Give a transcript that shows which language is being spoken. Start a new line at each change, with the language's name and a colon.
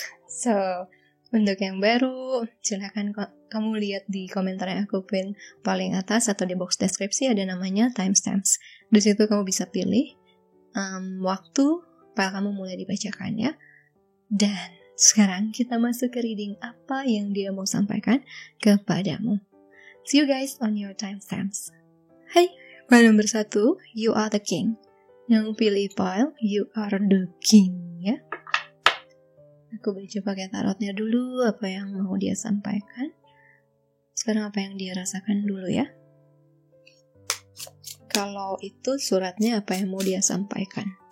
Indonesian: So, untuk yang baru, silahkan kamu lihat di komentar yang aku pin paling atas atau di box deskripsi ada namanya timestamps. Di situ kamu bisa pilih waktu file kamu mulai dibacakan ya. Dan sekarang kita masuk ke reading apa yang dia mau sampaikan kepadamu.
English: See you guys on your timestamps.
Indonesian: Hai, file nomor 1,
English: you are the king.
Indonesian: Yang pilih pile,
English: you are the king,
Indonesian: ya. Aku baca pakai tarotnya dulu, apa yang mau dia sampaikan. Sekarang apa yang dia rasakan dulu ya. Kalau itu suratnya apa yang mau dia sampaikan.